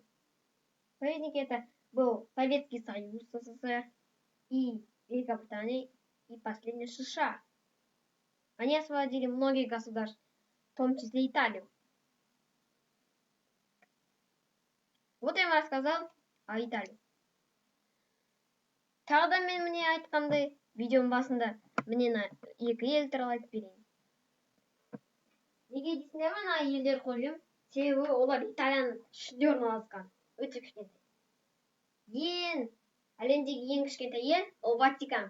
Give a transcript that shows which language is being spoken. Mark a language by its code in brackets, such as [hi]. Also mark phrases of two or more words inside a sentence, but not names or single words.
[ru] Союзники — это был Советский Союз, СССР и Великобритания, и последний США. Они освободили многие государства, в том числе Италию. Вот я вам рассказал о Италии. [kk] Тағы да мен міне айтқандай, видеоның басында міне 2 ел туралы айтып берейін. Неге дейсіңдер ме, ана елдер қойып? Себебі олар Италияның ішінде орналасқан. Өте кішкентай. Әлемдегі ең кішкентай ел ол Ватикан.